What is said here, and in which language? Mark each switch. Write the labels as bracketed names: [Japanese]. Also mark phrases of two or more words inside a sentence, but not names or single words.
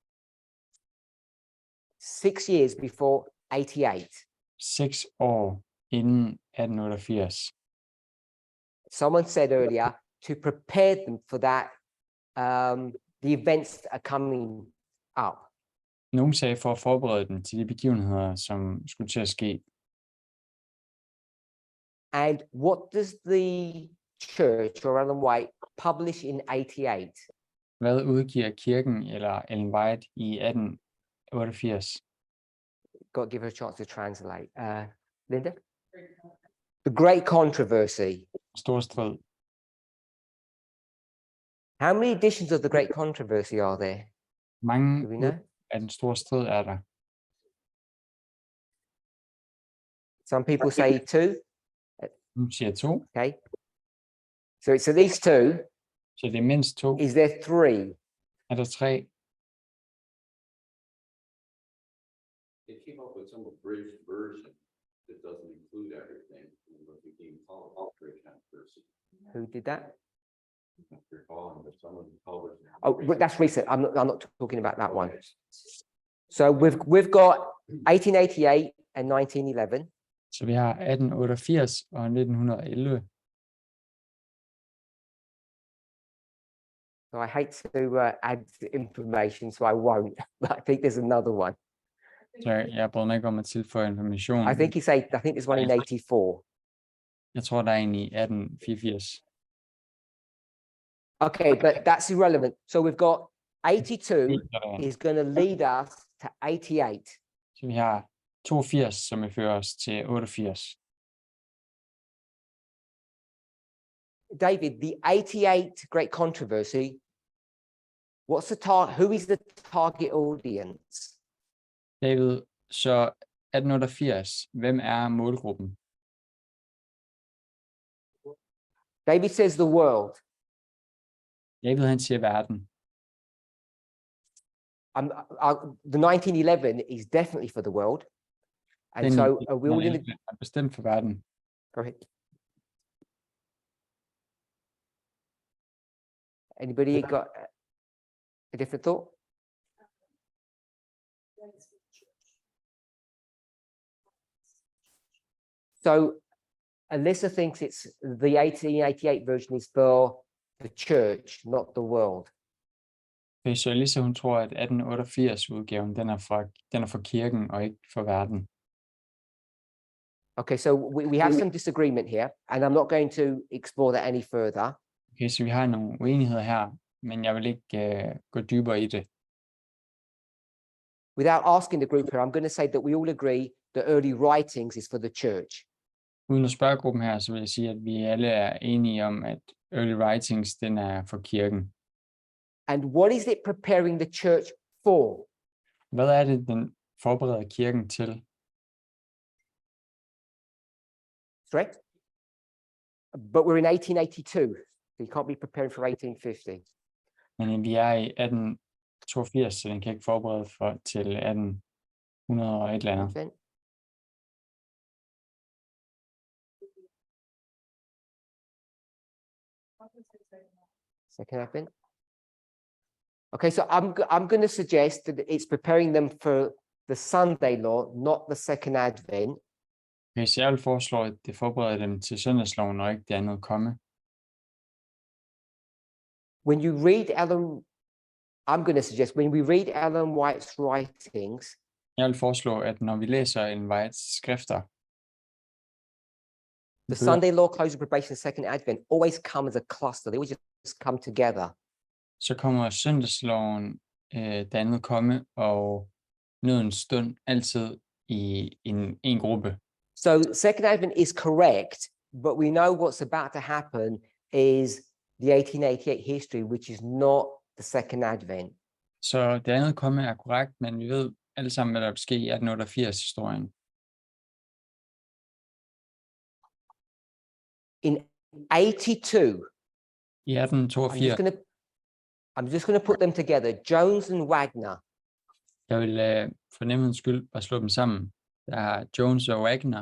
[English] 6 years before 88? [Danish] 6 år inden 1888? [English] Someone said earlier to prepare them for that, the events that are coming up. [Danish] Nogen sagde for at forberede dem til de begivenheder, som skulle til at ske. [English] And what does the church or Ellen White publish in 88? [Danish] Hvad udgiver kirken eller Ellen White i 1888? [English] Got to give her a chance to translate. Linda? The Great Controversy. [Danish] Stor strid. [English] How many editions of The Great Controversy are there? [Danish] Mange [English] Do we know? [Danish] at en stor strid er der. [English] Some people say two. [Danish] Nogle siger 2, [English] Okay. So it's at least two. [Danish] så det er mindst 2. [English] Is there three? [Danish] Er der 3? [English] They came up with some abridged version that doesn't include everything. And what became called great controversy. Who did that? If you're following, but someone published. Oh, that's recent. I'm not talking about that one. So we've got 1888 and 1911. [Danish] Så vi har 1888 og 1911. [English] So I hate to add information, so I won't. But I think there's another one. [Danish] Så jeg bryder mig ikke om at tilføje information. [English] I think there's one in 84. [Danish] Jeg tror, der er en i 1884. [English] Okay, but that's irrelevant. So we've got 82 [Danish] Så der er- [English] is going to lead us to 88. [Danish] Så vi har 82, som vil føre os til 88. [English] David, the 88 great controversy, who is the target audience? David, [Danish] så 1888, hvem er målgruppen? [English] David says the world. David, [Danish] han siger verden. [English] The 1911 is definitely for the world. And [Danish] Den [English] so are we all in the, [Danish] er bestemt for verden. [English] go ahead. Anybody got a different thought? So Alyssa thinks it's the 1888 version is for the church, not the world. [Danish] Okay, så Elisa, hun tror, at 1888-udgaven, den er for kirken og ikke for verden. [English] Okay, so we have some disagreement here, and I'm not going to explore that any further. [Danish] Okay, så vi har nogle uenigheder her, men jeg vil ikke gå dybere i det. [English] Without asking the group here, I'm going to say that we all agree the early writings is for the church. [Danish] Uden at spørge gruppen her, så vil jeg sige, at vi alle er enige om, at early writings, den er for kirken. [English] And what is it preparing the church for? [Danish] Hvad er det, den forbereder kirken til? [English] Correct? But we're in 1882, so you can't be preparing for 1850. [Danish] Men vi er i 1882, så den kan ikke forberede til 1800 og et eller andet. [English] Understand? Second advent. Okay, so I'm going to suggest that it's preparing them for the Sunday law, not the second advent. [Danish] Okay, så jeg vil foreslå, at det forbereder dem til søndagsloven og ikke det andet komme. [English] When you read I'm going to suggest when we read Ellen White's writings, [Danish] Jeg vil foreslå, at når vi læser Ellen Whites skrifter, [English] the Sunday law, close of probation, second advent always come as a cluster. They always just come together. [Danish] så kommer søndagsloven, det andet komme, og nødens stund altid i en gruppe. [English] So second advent is correct, but we know what's about to happen is the 1888 history, which is not the second advent. [Danish] Så det andet komme er korrekt, men vi ved alle sammen, hvad der vil ske i 1888-historien. [English] In 82, [Danish] I 1882, [English] I'm just gonna put them together. Jones and Wagner. [Danish] jeg vil for nemhedens skyld bare slå dem sammen. Der er Jones og Wagner.